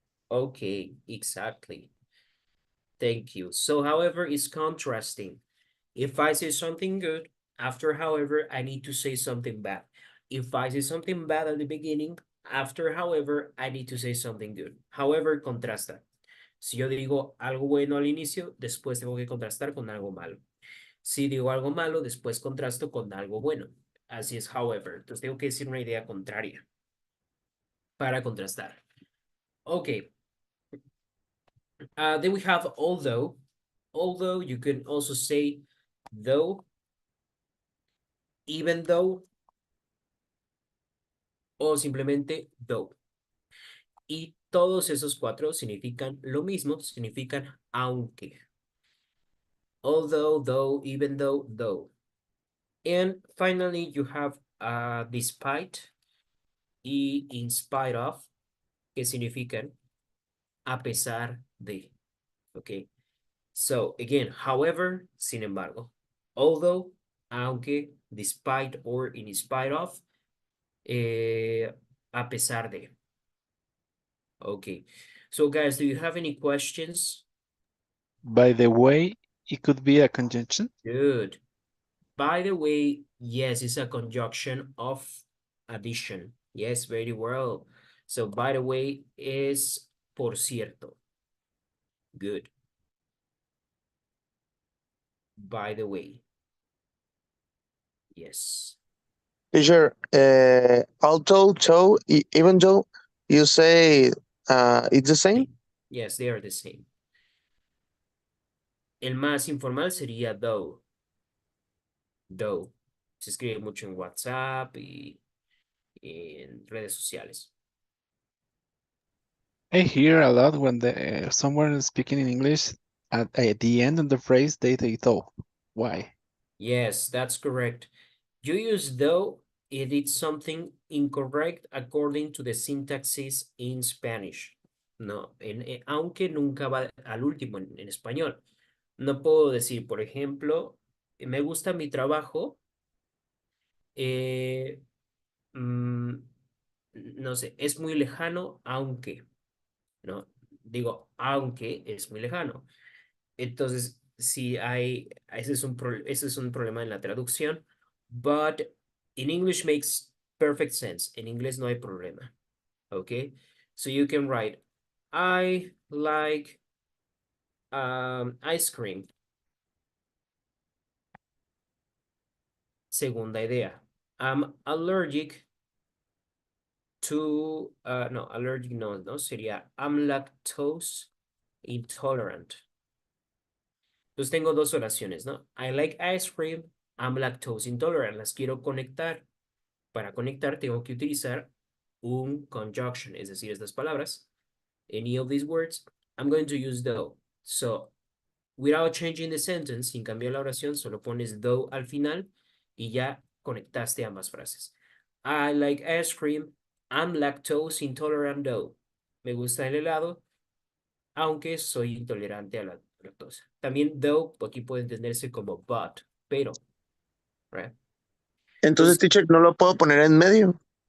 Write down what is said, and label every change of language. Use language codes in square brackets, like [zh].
[en] Okay, exactly. Thank you. So, however, is contrasting. If I say something good, after however, I need to say something bad. If I say something bad at the beginning, after however, I need to say something good. [es] However, contrasta. Si yo digo algo bueno al inicio, después tengo que contrastar con algo malo. Si digo algo malo, después contrasto con algo bueno. Así es, however. Entonces tengo que decir una idea contraria para contrastar. [en] Okay. Then we have although. Although, you can also say though, even though, [es] o simplemente [en] though. [es] Y todos esos cuatro significan lo mismo, significan aunque. [en] Although, though, even though, though. And finally, you have despite y in spite of, [es] que significan a pesar de. [en] Okay. So again, however, [es] sin embargo, [en] although, aunque, despite or in spite of, [es] a pesar de. [en] Okay. So guys, do you have any questions? By the way, it could be a conjunction. Good. By the way, yes, it's a conjunction of addition. Yes, very well. So by the way is [es] por cierto. [en] Good. By the way. Yes. Teacher, although, so, even though you say it's the same. Yes, they are the same. [es] El más informal sería though. Though. Se escribe mucho en WhatsApp y en redes sociales. [en] I hear a lot when someone is speaking in English at the end of the phrase they though. Why? Yes, that's correct. You use though if it's something incorrect according to the syntaxes in Spanish. [es] No, aunque nunca va al último en español. No puedo decir, por ejemplo, me gusta mi trabajo, no sé, es muy lejano, aunque, ¿no? Digo, aunque es muy lejano. Entonces, si hay, ese es un problema en la traducción, [en] but in English makes perfect sense. [es] En inglés no hay problema. [en] Okay? So you can write, I like ice cream. [es] Segunda idea. [en] I'm allergic to, no, allergic no, [es] sería [en] I'm lactose intolerant. [es] Entonces tengo dos oraciones, ¿no? [en] I like ice cream, I'm lactose intolerant. [es] Las quiero conectar. Para conectar tengo que utilizar un conjunction, es decir, estas palabras. [en] Any of these words, I'm going to use though. So, without changing the sentence, [es] sin cambiar la oración, solo pones though al final y ya conectaste ambas frases. [en] I like ice cream, I'm lactose intolerant though. [es] Me gusta el helado, aunque soy intolerante a la lactosa. También though, aquí puede entenderse como but, pero, right? Entonces, teacher, no lo puedo poner en medio.